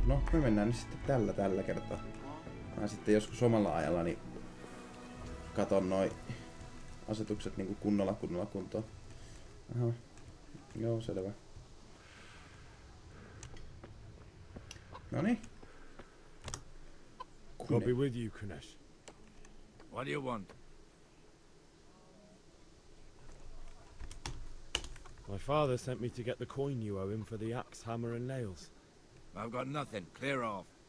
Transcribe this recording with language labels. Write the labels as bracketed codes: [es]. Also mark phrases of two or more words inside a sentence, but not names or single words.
[fi] No, me mennään nyt sitten tällä kertaa. Mä sitten joskus omalla ajalla niin katon noi asetukset niinku kunnolla kuntoon. Aha. Joo, selvä. Noniin. [en] I'll be with you, Kunesh. What do you want? My father sent me to get the coin you owe him for the axe, hammer and nails. I've got nothing. Clear off.